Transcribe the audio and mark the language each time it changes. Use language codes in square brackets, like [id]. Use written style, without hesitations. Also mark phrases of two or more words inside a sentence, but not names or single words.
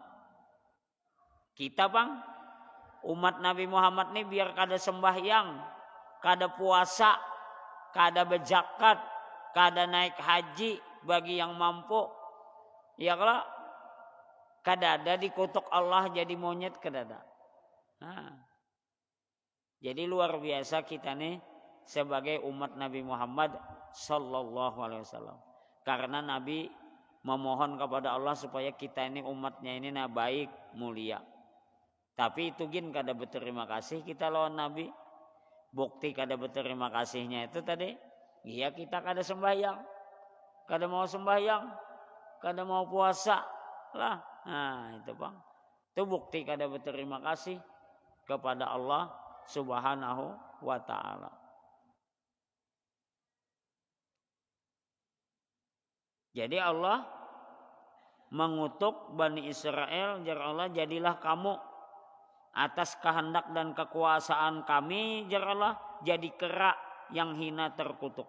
[bjn] Kita bang, umat Nabi Muhammad nih biar kada sembahyang, kada puasa, kada berzakat, kada naik haji bagi yang mampu. Ya kalau kada ada dikutuk Allah jadi monyet, kada ada. Nah, jadi luar biasa kita nih sebagai umat Nabi Muhammad [ar] صلى الله عليه وسلم. [bjn] Karena Nabi memohon kepada Allah supaya kita ini umatnya ini baik, mulia. Tapi itu gin kada berterima kasih kita lawan Nabi. Bukti kada berterima kasihnya itu tadi, iya kita kada sembahyang, kada mau sembahyang, kada mau puasa lah. Nah, itu bang, itu bukti kada berterima kasih kepada Allah [ar] سبحانه وتعالى. [bjn] Jadi Allah mengutuk Bani Israel, jar Allah, jadilah kamu atas kehendak dan kekuasaan kami, jar Allah, jadi kera yang hina terkutuk.